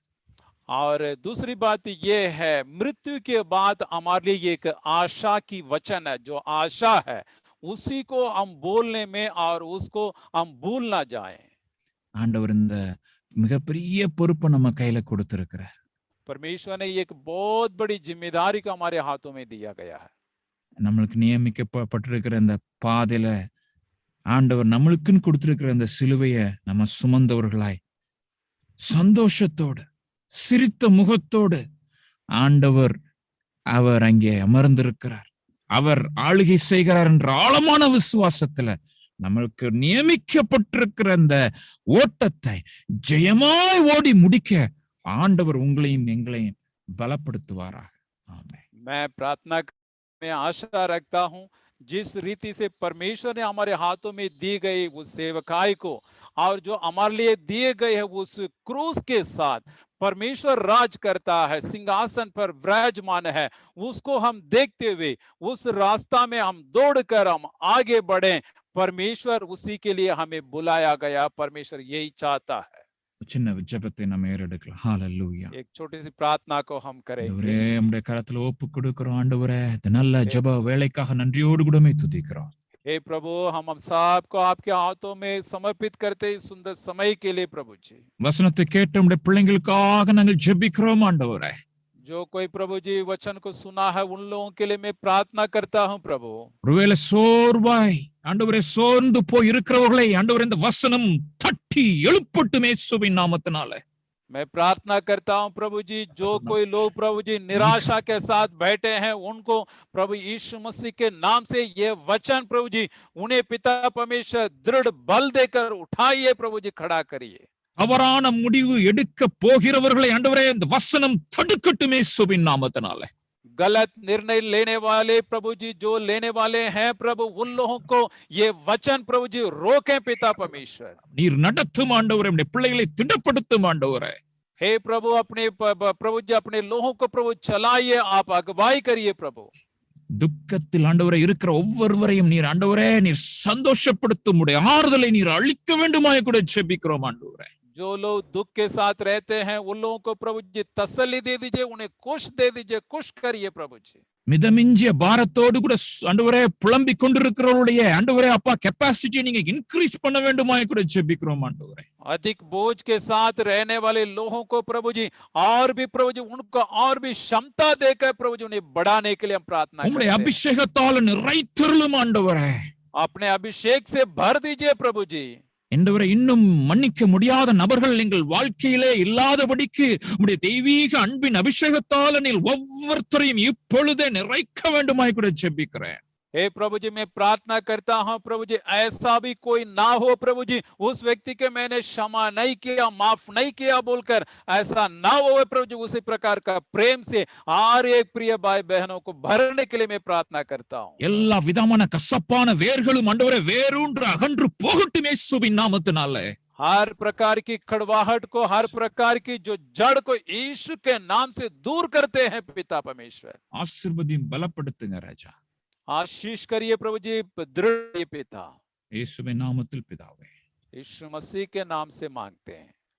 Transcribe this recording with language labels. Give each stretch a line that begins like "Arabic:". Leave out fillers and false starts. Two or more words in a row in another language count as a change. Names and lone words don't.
Hindi: और दूसरी बात ये है, मृत्यु के बाद हमारे लिए एक आशा की वचन है, जो आशा है उसी को हम बोलने में और उसको हम भूल ना जाएं।
Tamil: ஆண்டவர் இந்த மிகப்பெரிய பொறுப்பை நம்ம கையில கொடுத்திருக்கிறார்.
Hindi: परमेश्वर ने एक बहुत बड़ी जिम्मेदारी को हमारे हाथों में दिया गया है।
Tamil: நம்மளுக்கு நியமிக்கப்பட்டிருக்கிற இந்த பாதையில ஆண்டவர் நம்மளுக்குன்னு கொடுத்திருக்கிற இந்த சிலுவையை நம்ம சுமந்தவர்களாய் சந்தோஷத்தோடு சிரித்த முகத்தோடு ஆண்டவர் அவர் அங்கே அமர்ந்திருக்கிறார், அவர் ஆளுகை செய்கிறார் என்ற ஆழமான விசுவாசத்துல நம்மளுக்கு நியமிக்கப்பட்டிருக்கிற அந்த ஓட்டத்தை ஜெயமாய் ஓடி முடிக்க ஆண்டவர் உங்களையும் எங்களையும் பலப்படுத்துவாராக. ஆமென்.
Hindi: मैं प्रार्थना में आशा रखता हूं, जिस रीति से परमेश्वर ने हमारे हाथों में दी गई उस सेवकाई को और जो हमारे लिए दिए गए है उस क्रूस के साथ परमेश्वर राज करता है, सिंहासन पर विराजमान है, उसको हम देखते हुए उस रास्ता में हम दौड़कर हम आगे बढ़े। परमेश्वर उसी के लिए हमें बुलाया गया, परमेश्वर यही चाहता है।
Tamil: சின்ன ஜெபத்தை நம்ம ஏறெடுக்கலாம். ஹalleluya.
Hindi: एक छोटी सी प्रार्थना को हम करेंगे।
Tamil: ஆண்டவரே, நம்முடைய கரத்துல ஒப்பு கொடுக்கிறோம். ஆண்டவரே, இந்த நல்ல ஜெப வேளைக்காக நன்றியோடு கூட துதிக்கிறோம்.
Hindi: हे प्रभु, हम सब को आपके हाथों में समर्पित करते इस सुंदर समय के लिए प्रभु जी।
Tamil: வசனத்தை கேட்ட நம்முடைய பிள்ளைகளுக்காக நாங்கள் ஜெபிக்கிறோம் ஆண்டவரே.
Hindi: जो कोई प्रभु जी वचन को सुना है उन लोगों के लिए मैं प्रार्थना करता हूं प्रभु।
Tamil: ஒருவேளை சோர்வாய் ஆண்டவரே சோர்ந்து போய் இருக்கிறவர்களை ஆண்டவரே இந்த வசனம் தட்டி எழுப்பட்டும் இயேசுவின் நாமத்தினால.
Hindi: मैं प्रार्थना करता हूं प्रभु जी, जो कोई लोग प्रभु जी निराशा के साथ बैठे हैं, उनको प्रभु यीशु मसीह के नाम से ये वचन प्रभु जी उन्हें पिता परमेश्वर दृढ़ बल देकर उठाइए प्रभु जी, खड़ा करिए।
Tamil: தவறான முடிவு எடுக்க போகிறவர்களை ஆண்டவரே இந்த வசனம் தடுக்கட்டுமே இயேசுவின் நாமத்தினாலே.
Hindi: गलत निर्णय लेने वाले प्रभु जी जो लेने वाले हैं प्रभु, उन लोगों को ये वचन प्रभु जी रोकें पिता परमेश्वर।
Tamil: நீர் நடத்தும் ஆண்டவரே, நம்முடைய பிள்ளைகளை திடப்படுத்தும் ஆண்டவரே.
Hindi: हे प्रभु अपने प्रभु जी अपने लोगों को प्रभु चलाइए, आप अगुवाई करिए प्रभु।
Tamil: துக்கத்தில் ஆண்டவரே இருக்கிற ஒவ்வொருவரையும் நீர் ஆண்டவரே நீர் சந்தோஷப்படுத்தும் உடைய ஆறுதலை நீர் அளிக்க வேண்டுமாய் கூட ஜெபிக்கிறோம் ஆண்டவரே.
Hindi: जो लोग दुख के साथ रहते हैं उन लोगों को प्रभु जी तसल्ली दे दीजिए, उन्हें खुश दे दीजिए, खुश करिए प्रभु जी।
Tamil: மிதமிஞ்சிய பாரத்தோடு கூட ஆண்டவரே புலம்பிக் கொண்டிருக்கிறவருடைய ஆண்டவரே அப்பா கெப்பாசிட்டியை நீங்க இன்க்ரீஸ் பண்ண வேண்டுமாய் கூட ஜெபிக்கிறோம் ஆண்டவரே.
Hindi: अधिक बोझ के साथ रहने वाले लोगों को प्रभु जी और भी प्रभु जी उनको और भी क्षमता देकर प्रभु जी उन्हें बढ़ाने के लिए हम प्रार्थना करते
Tamil: உம்முடைய
Hindi: हैं।
Tamil: அபிஷேகத்தால் நிறைத்தருளும் ஆண்டவரே.
Hindi: अपने अभिषेक से भर दीजिए प्रभु जी।
Tamil: ஆண்டவரே இன்னும் மன்னிக்க முடியாத நபர்கள் எங்கள் வாழ்க்கையிலே இல்லாதபடிக்கு உம்முடைய தெய்வீக அன்பின் அபிஷேகத்தால் நீர் ஒவ்வொருத்தரையும் இப்பொழுதே நிறைக்க வேண்டுமாய் கூட ஜெபிக்கிறேன்.
Hindi: हे प्रभु जी मैं प्रार्थना करता हूं प्रभु जी, ऐसा भी कोई ना हो प्रभु जी उस व्यक्ति के मैंने क्षमा नहीं किया, माफ नहीं किया बोलकर ऐसा ना हो प्रभु जी। उसी प्रकार का प्रेम से हर एक प्रिय भाई बहनों को भरने के लिए मैं प्रार्थना करता हूं।
Tamil: எல்லா விதமான கசப்பான வேர்களும் ஆண்டவரே வேரூன்று அகன்று போகட்டும் இயேசுவின் நாமத்தினாலே.
Hindi: हर प्रकार की कड़वाहट को, हर प्रकार की जो जड़ को यीशु के नाम से दूर करते हैं पिता परमेश्वर।
Tamil: ஆசீர்வதியும் பலப்படுத்துங்க ராஜா.
Hindi: आशीष करिए प्रभु जी, दृढ़ पिता,
Tamil: இயேசுவின் நாமத்தில் பிதாவே.
Hindi: यीशु मसीह के नाम से मांगते हैं।